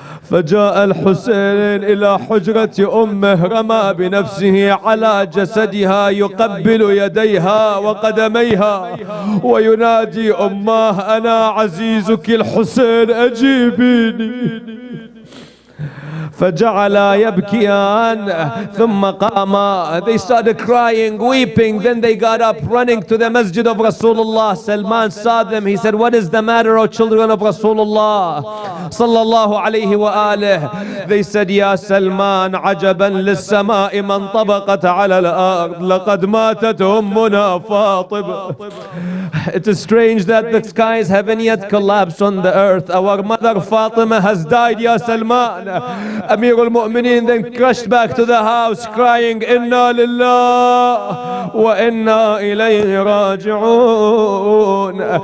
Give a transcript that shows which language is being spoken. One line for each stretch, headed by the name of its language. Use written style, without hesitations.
Arabic: فجاء الحسين إلى حجرة أمه، رمى بنفسه على جسدها يقبل يديها وقدميها وينادي أماه أنا عزيزك الحسين أجيبيني. فجعلا يبكيان ثم قاما.
English: They started crying, weeping. Then they got up, running to the masjid of Rasulullah. Salman saw them. He said, what is the matter, O children of Rasulullah sallallahu alayhi wa alih? They said, Ya Salman,
Arabic: عجبا للسماء من طبقت على الأرض لقد ماتت أمنا فاطمة.
English: It is strange that the skies haven't yet collapsed on the earth. Our mother Fatima has died, Ya Salman. Amir al-Mu'mineen then crashed back to the house crying, Inna lillah wa inna ilayhi raji'un.